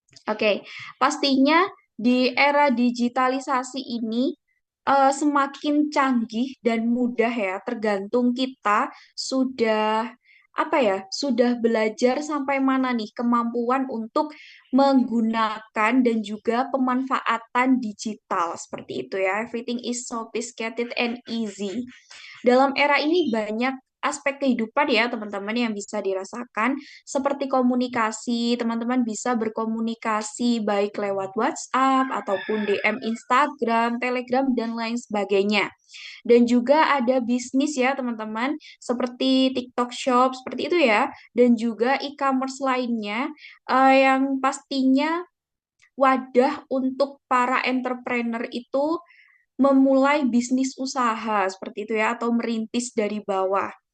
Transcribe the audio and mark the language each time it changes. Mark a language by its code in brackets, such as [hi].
[id] Oke, pastinya di era digitalisasi ini semakin canggih dan mudah ya, tergantung kita sudah apa ya, sudah belajar sampai mana nih kemampuan untuk menggunakan dan juga pemanfaatan digital seperti itu ya. [en] Everything is sophisticated and easy. [id] Dalam era ini banyak aspek kehidupan ya teman-teman yang bisa dirasakan seperti komunikasi, teman-teman bisa berkomunikasi baik lewat WhatsApp ataupun DM Instagram, Telegram dan lain sebagainya. Dan juga ada bisnis ya teman-teman seperti TikTok Shop seperti itu ya dan juga e-commerce lainnya yang pastinya wadah untuk para entrepreneur itu memulai bisnis usaha seperti itu ya atau merintis dari bawah.